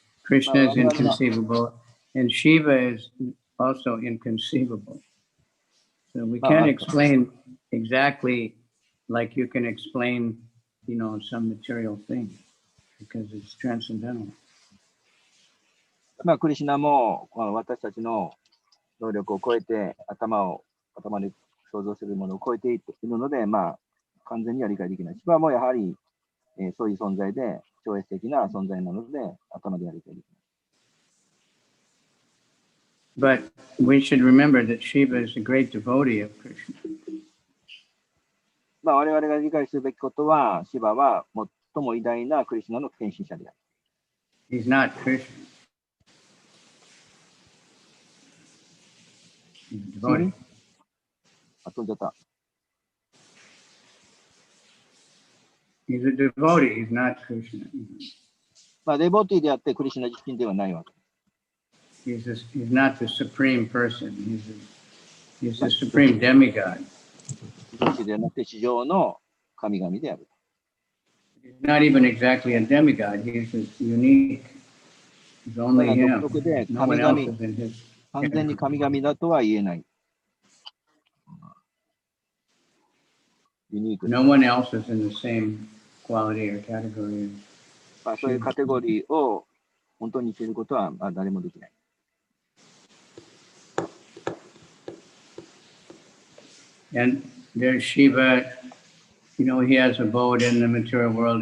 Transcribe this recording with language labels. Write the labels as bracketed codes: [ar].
[en] Krishna is inconceivable, and Shiva is also inconceivable. So we can't explain exactly like you can explain, some material thing, because it's transcendental. [ja] クリシュナも私たちの能力を超えて頭で想像するものを超えているので、完全には理解できない。シバもやはり、そういう存在で超越的な存在なので頭では理解できない。 [en] But we should remember that Shiva is a great devotee of Krishna. [ja] 我々が理解するべきことは、シバは最も偉大なクリシュナの献身者である。 [en] He's not Krishna. He's a devotee. [ja] 飛んじゃった。 [en] He's a devotee. He's not Krishna. [ja] デボティであってクリシュナ自身ではないわけ。 [en] He's not the supreme person. He's the supreme demigod. [ja] ではなくて地上の神々である。 [en] He's not even exactly a demigod. He's unique. He's only him. No one else is in his. [ja] 完全に神々だとは言えない。 [en] No one else is in the same quality or category. [ja] そういうカテゴリーを本当に知ることは誰もできない。 [en] And there's Shiva, he has a abode in the material world.